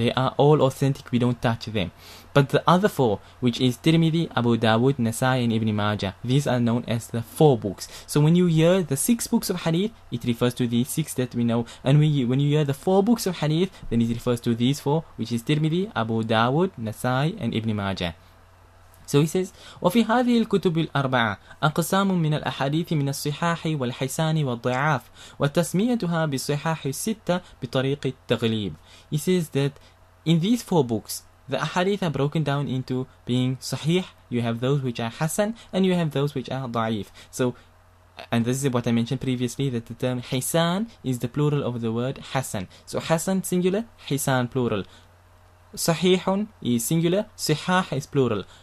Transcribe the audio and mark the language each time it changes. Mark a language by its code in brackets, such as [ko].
[en] They are all authentic, we don't touch them. But the other 4, which is Tirmidhi, Abu Dawud, Nasai and Ibn Majah, these are known as the 4 books. So when you hear the 6 books of hadith, it refers to these 6 that we know. And when you hear the 4 books of hadith, then it refers to these 4, which is Tirmidhi, Abu Dawud, Nasai and Ibn Majah. So he says, [ar] وفي هذه الكتب الأربعة أقسام من الأحاديث من الصحاح والحسان والضعاف وتسميتها بالصحاح الستة بطريق التغليب. [en] He says that in these 4 books, the ahadith are broken down into being sahih, you have those which are hasan, and you have those which are da'if. So, and this is what I mentioned previously, that the term hisan is the plural of the word hasan. So hasan singular, hisan plural. Sahihun is singular, sihah is plural.